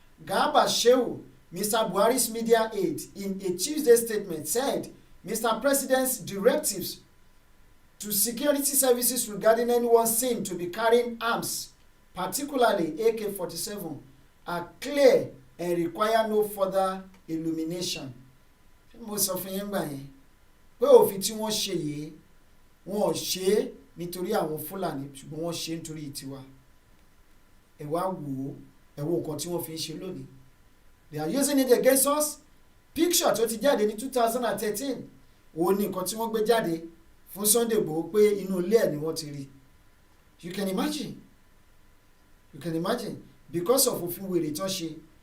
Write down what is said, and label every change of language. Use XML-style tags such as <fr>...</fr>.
<en>Garba Shehu, Mr. Buhari's media aide, in a Tuesday statement said Mr. President's directives to security services regarding anyone seen to be carrying arms, particularly AK-47, are clear and require no further illumination.</en> <yo>Mo sọ fún yín gbà yẹn pé òfin tí wọ́n ṣe yìí wọ́n ò ṣe é nítorí àwọn Fúlàní ṣùgbọ́n wọ́n ṣe é nítorí tiwa. Ẹ wá wò ó ẹ wo nǹkan tí wọ́n fi ń ṣe lónìí.</yo> <en>They are using it against us.</en> <yo>Picture tó ti jáde ní 2013 òun ni nǹkan tí wọ́n gbé jáde fún Sunday Igboho pé inú ilé ẹ̀ ni wọ́n ti rí.</yo> <en>You can imagine because of</en> <yo>òfin wèrè tán ṣe.</yo>